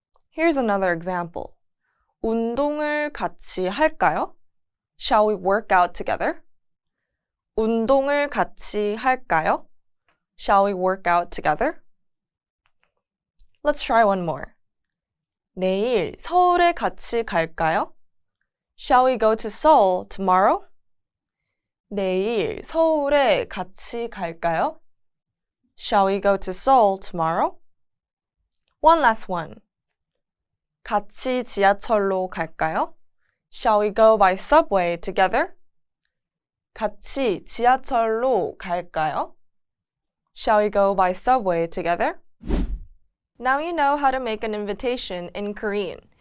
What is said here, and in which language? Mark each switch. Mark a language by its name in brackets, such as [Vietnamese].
[English] Here's another example. [Korean] 운동을 같이 할까요? [English] Shall we work out together? [Korean] 운동을 같이 할까요? [English] Shall we work out together? Let's try one more. [Korean] 내일 서울에 같이 갈까요? [English] Shall we go to Seoul tomorrow? [Korean] 내일 서울에 같이 갈까요? [English] Shall we go to Seoul tomorrow? One last one. [Korean] 같이 지하철로 갈까요? [English] Shall we go by subway together? [Korean] 같이 지하철로 갈까요? [English] Shall we go by subway together? Now you know how to make an invitation in Korean.